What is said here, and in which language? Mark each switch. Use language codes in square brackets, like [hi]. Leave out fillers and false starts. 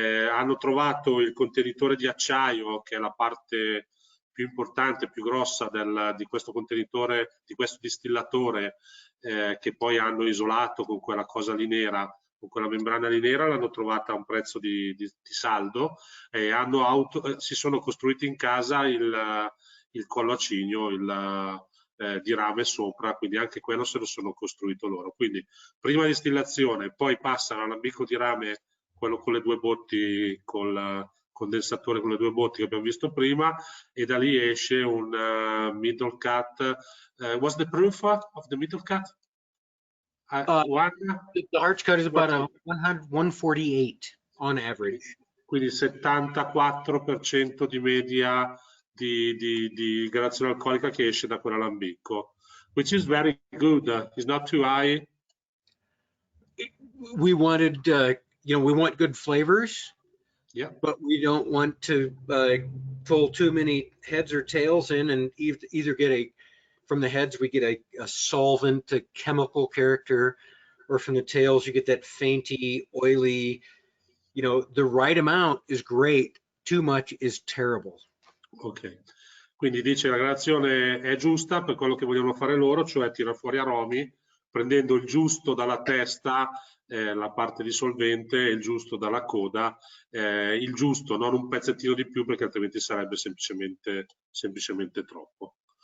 [it] Hanno trovato il contenitore di acciaio, che è la parte più importante, più grossa di questo contenitore, di questo distillatore, che poi hanno isolato con quella cosa lì nera, con quella membrana lì nera, l'hanno trovata a un prezzo di saldo, e si sono costruiti in casa il collo a cigno, di rame sopra, quindi anche quello se lo sono costruito loro. Quindi prima distillazione, poi passano all'ambicco di rame, quello con le due botti, col condensatore con le due botti che abbiamo visto prima, e da lì esce un middle cut. [en] What's the proof of the middle cut? The arch cut is about a 148 on average. [it] Quindi 74% di media di gradazione alcolica che esce da quell'alambicco, [en] which is very good. It's not too high. We wanted, we want good flavors. Yeah. But we don't want to pull too many heads or tails in, and either get from the heads we get a solvent, a chemical character, or from the tails you get that fainty, oily. The right amount is great. Too much is terrible. [it] Ok, quindi dice la gradazione è giusta per quello che vogliono fare loro, cioè tira fuori aromi, prendendo il giusto dalla testa, la parte di solvente, e il giusto dalla coda, il giusto, non un pezzettino di più, perché altrimenti sarebbe semplicemente troppo.